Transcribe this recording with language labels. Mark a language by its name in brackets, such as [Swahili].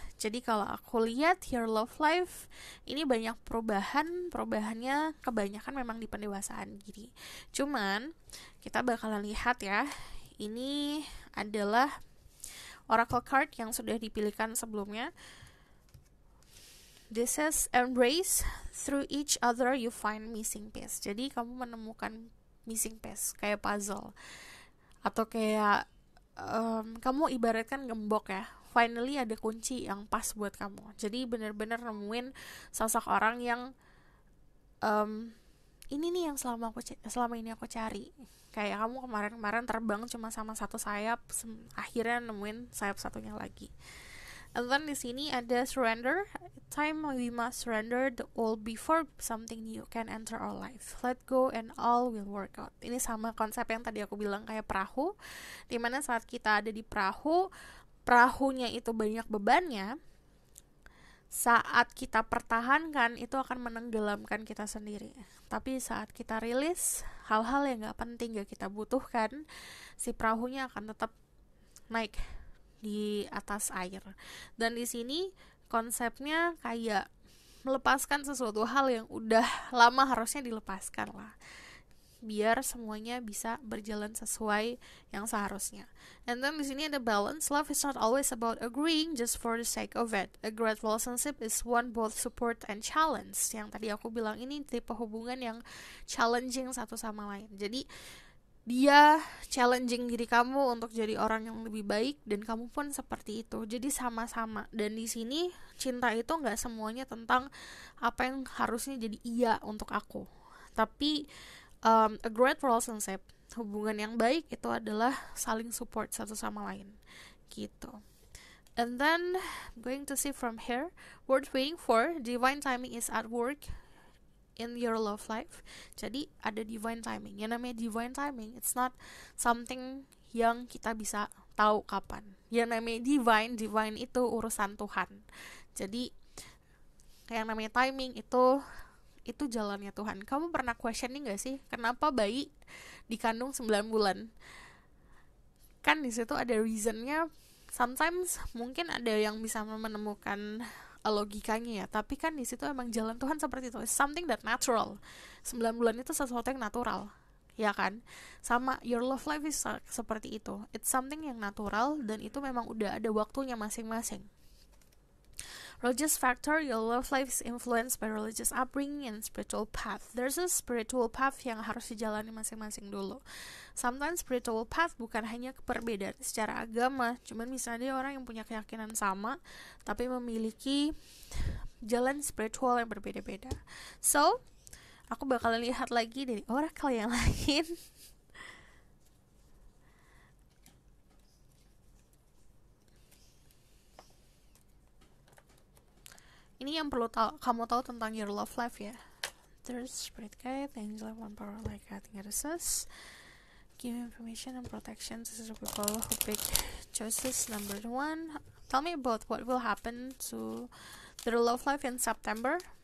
[Indonesian] Jadi kalau aku lihat your love life, ini banyak perubahannya kebanyakan memang di pendewasaan diri. Cuman, kita bakalan lihat ya, ini adalah oracle card yang sudah dipilihkan sebelumnya. [English] This is embrace, through each other you find missing piece. [Indonesian] Jadi kamu menemukan missing piece, kayak puzzle. Atau kayak kamu ibaratkan gembok ya, finally ada kunci yang pas buat kamu. Jadi benar-benar nemuin sosok orang yang ini nih yang selama ini aku cari. Kayak kamu kemarin terbang cuma sama satu sayap, akhirnya nemuin sayap satunya lagi. [English] And then [Indonesian] di sini ada surrender. [English] Time we must surrender the old before something new can enter our life. Let go and all will work out. [Indonesian] Ini sama konsep yang tadi aku bilang kayak perahu, dimana saat kita ada di perahunya itu banyak bebannya. Saat kita pertahankan, itu akan menenggelamkan kita sendiri. Tapi saat kita rilis hal-hal yang gak penting, gak kita butuhkan, si perahunya akan tetap naik di atas air. Dan di sini konsepnya kayak melepaskan sesuatu hal yang udah lama harusnya dilepaskan lah, biar semuanya bisa berjalan sesuai yang seharusnya. [English] And then [Indonesian] di sini ada balance. [English] Love is not always about agreeing just for the sake of it. A great relationship is one both support and challenge. [Indonesian] Yang tadi aku bilang, ini tipe hubungan yang challenging satu sama lain. Jadi dia challenging diri kamu untuk jadi orang yang lebih baik, dan kamu pun seperti itu. Jadi sama-sama. Dan di sini cinta itu nggak semuanya tentang apa yang harusnya jadi iya untuk aku. Tapi [English] a great relationship, [Indonesian] hubungan yang baik itu adalah saling support satu sama lain gitu. [English] And then going to see from here, worth waiting for, divine timing is at work in your love life. [Indonesian] Jadi ada divine timing. Yang namanya divine timing, [English] it's not something [Indonesian] yang kita bisa tahu kapan. Yang namanya divine itu urusan Tuhan. Jadi yang namanya timing itu jalannya Tuhan. Kamu pernah questioning gak sih, kenapa bayi dikandung 9 bulan? Kan di situ ada reasonnya. Sometimes mungkin ada yang bisa menemukan logikanya ya, tapi kan di situ emang jalan Tuhan seperti itu. [English] It's something that natural. [Indonesian] 9 bulan itu sesuatu yang natural, ya kan? Sama [English] your love life is [Indonesian] seperti itu. [English] It's something [Indonesian] yang natural, dan itu memang udah ada waktunya masing-masing. [English] Religious factor, your love life is influenced by religious upbringing and spiritual path. There's a spiritual path [Indonesian] yang harus dijalani masing-masing dulu. Sometimes spiritual path bukan hanya perbedaan secara agama, cuman misalnya orang yang punya keyakinan sama, tapi memiliki jalan spiritual yang berbeda-beda. So, aku bakalan lihat lagi dari oracle yang lain. Ini yang perlu kamu tahu tentang [English] your love life [Indonesian] ya. [English] There's spirit guide, angel, one power like I think it is. Give information and protection to the people who pick choices. Number 1, tell me about what will happen to their love life in September.